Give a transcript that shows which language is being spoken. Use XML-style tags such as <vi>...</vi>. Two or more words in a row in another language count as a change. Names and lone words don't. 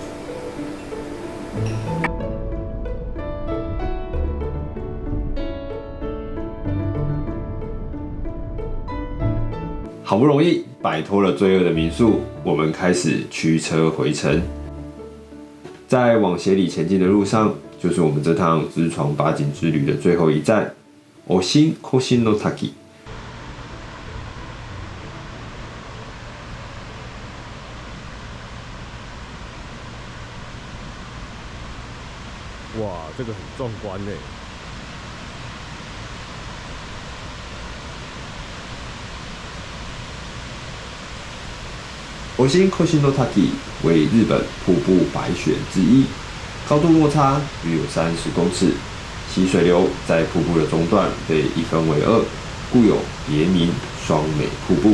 <zh>好不容易摆脱了罪恶的民宿，我们开始驱车回程。在往协里前进的路上，就是我们这趟之床八景之旅的最后一站——</zh> <ja>オシンコシンの滝。</ja> <zh>哇，这个很壮观呢。オシンコシンの滝为日本瀑布百选之一，高度落差约有30公尺，其水流在瀑布的中段被一分为二，故有别名双美瀑布。</zh>